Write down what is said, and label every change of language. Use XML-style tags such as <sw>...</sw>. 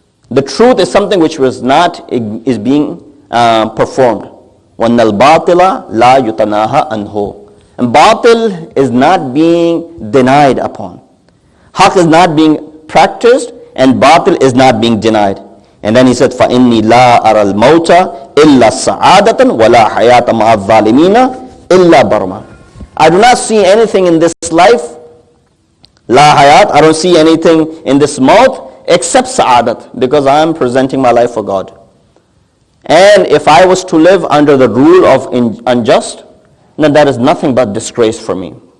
<en>The truth is something which is being performed.</en> <ar>وَأَنَّ الْبَاطِلَ لَا يُتَنَاهَا أَنْهُ.</ar> <en>And batil is not being denied upon. Haqq is not being practiced, and batil is not being denied. And then he said,</en> <ar>فَإِنِّي لَا أَرَى الْمَوْتَ إِلَّا سَعَادَةً وَلَا حَيَاةً مَعَ الظَّالِمِينَ إِلَّا بَرْمًا.</ar> <en>I do not see anything in this life, la hayat, I don't see anything in this mouth except sa'adat, because I am presenting my life for God. And if I was to live under the rule of unjust, then that is nothing but disgrace for me.</en>